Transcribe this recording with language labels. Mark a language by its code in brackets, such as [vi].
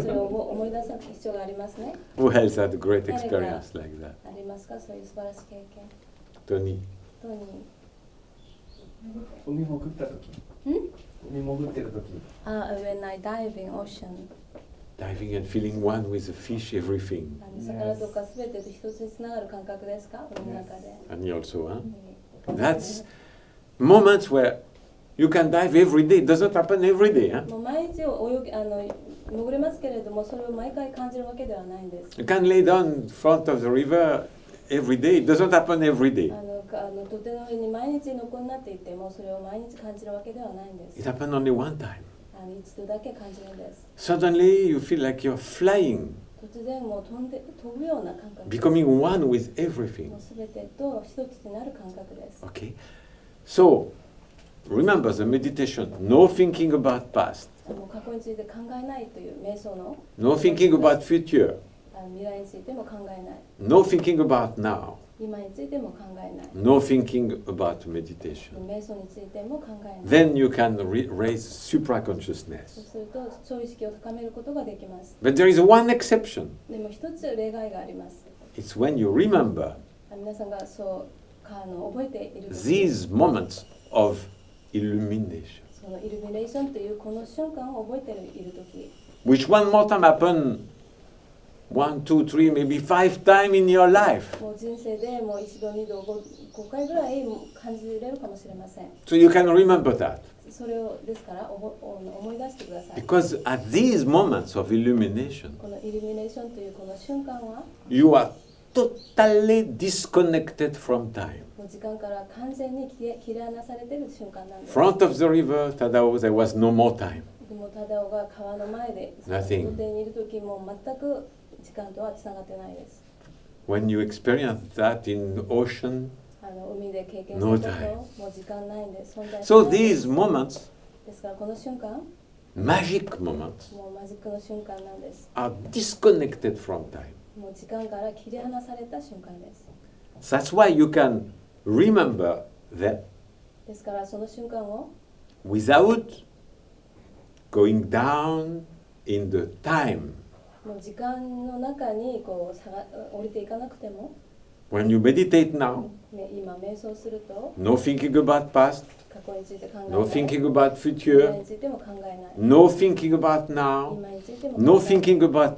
[ja] それを思い出す必要がありますね。 [en] Who else had a great experience like that? [ja] ありますか？そういう素晴らしい経験。 [en] Tony. [ja] トニ海潜った時。海潜ってる時。 [en] when I dive in ocean. Diving and feeling one with the fish, everything. [ja] 魚とかすべてと一つにつながる感覚ですか？海の中で。 [en] And you also, huh? That's moments where you can dive every day. It doesn't happen every day, huh? [ja] もう毎日潜れますけれども、それを毎回感じるわけではないんです。 [en] You can lay down in front of the river every day. It doesn't happen every day. [ja] 土手の上に毎日横になっていても、それを毎日感じるわけではないんです。 [en] It happened only one time. [ja] 一度だけ感じるんです。 [en] Suddenly you feel like you're flying, [ja] 突然もう飛ぶような感覚。 [en] becoming one with everything. [ja] もうすべてと一つになる感覚です。 [en] Okay? So, remember the meditation, no thinking about past, [ja] もう過去について考えないという瞑想の [en] no thinking about future, [ja] 未来についても考えない。 [en] no thinking about now, [ja] 今についても考えない。 [en] no thinking about meditation. [ja] 瞑想についても考えない。 [en] Then you can raise [ja] そう [en] supra-consciousness. [ja] すると超意識を高めることができます。 [en] But there is one exception. [ja] でも一つ例外があります。 [en] It's when you remember [ja] 皆さんがそう覚えている時、 [en] these moments of illumination, [ja] そのイルミネーションというこの瞬間を覚えている時、 [en] which one more time happen 1, 2, 3, maybe 5 times in your life. [ja] もう人生でもう一度二度5回ぐらい感じれるかもしれません。 [en] So you can remember that. [ja] それをですから思い出してください。 [en] Because at these moments of illumination, [ja] このイルミネーションというこの瞬間は [en] you are totally disconnected from time. [ja] もう時間から完全に切り離されている瞬間なんです。 [en] Front of the river, Tadao, there was no more time. [ja] でも忠雄が川の前で [en] Nothing. [ja] 土手にいる時も全く時間とはつながってないです。 [en] When you experience that in ocean, [ja] 海で経験す [en] No [ja] ること [en] time. [ja] もう時間ないんで存在し [en] so [ja] ない [en] these moments, [ja] ですからこの瞬間 [en] magic moments, [ja] もうマジックの瞬間なんです。 [en] are disconnected from time. [ja] もう時間から切り離された瞬間です。 [en] That's why you can remember that [ja] ですからその瞬間を [en] without going down in the time. [ja] もう時間の中にこう降りていかなくても、 [en] When you meditate now, [ja] 今瞑想すると [en] no thinking about past, [ja] 過去について考えない、 [en] no thinking about [ja] 未来 [en] future, [ja] についても考えない、 [en] no thinking about now, [ja] 今についても [en] no [ja] 考えない、 [en] thinking about